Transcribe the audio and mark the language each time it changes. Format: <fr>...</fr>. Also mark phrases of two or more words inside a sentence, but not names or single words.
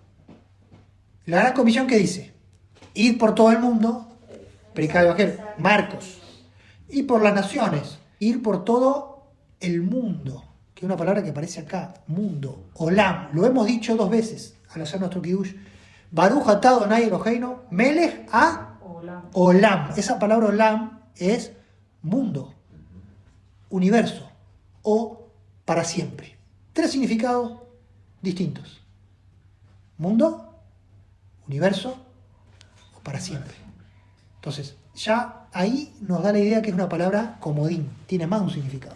<es>La gran comisión, ¿qué dice? Ir por todo el mundo, predicar el evangelio. Marcos. Y por las naciones, ir por todo el mundo, que es una palabra que aparece acá, mundo, olam. Lo hemos dicho 2 veces al hacer nuestro kiddush.</es> <he>ברוך אתה אדוני אלוהינו מלך העולם.</he> <es>Esa palabra olam es mundo, universo o para siempre. 3 significados distintos: mundo, universo o para siempre. Entonces, ya ahí nos da la idea que es una palabra comodín, tiene más un significado.</es>